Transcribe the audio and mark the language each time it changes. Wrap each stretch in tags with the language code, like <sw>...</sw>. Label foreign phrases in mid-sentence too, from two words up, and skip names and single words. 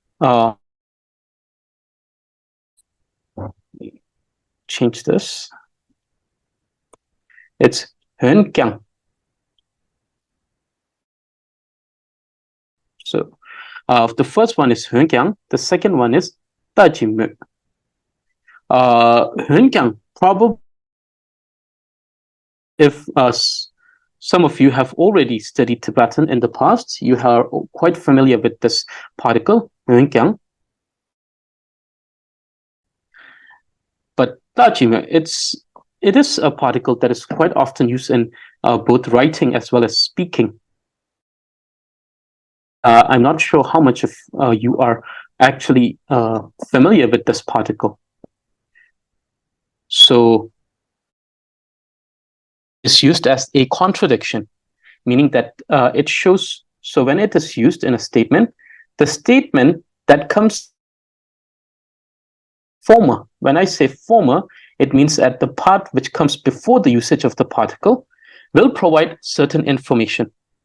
<en>Change this.</en> <bo>It's hun kyang.</bo> <en>So the first one is</en> <bo>hun kyang.</bo> <en>The second one is</en> <bo>ta ji mu. Hun kyang,</bo> <en>probably if some of you have already studied Tibetan in the past, you are quite familiar with this particle,</en> <bo>hun kyang. But ta ji mu,</bo> <en>it is a particle that is quite often used in both writing as well as speaking. I'm not sure how much of you are actually familiar with this particle. So it's used as a contradiction, meaning that it shows, so when it is used in a statement, the statement that comes former, when I say former, it means that the part which comes before the usage of the particle will provide certain information.</en>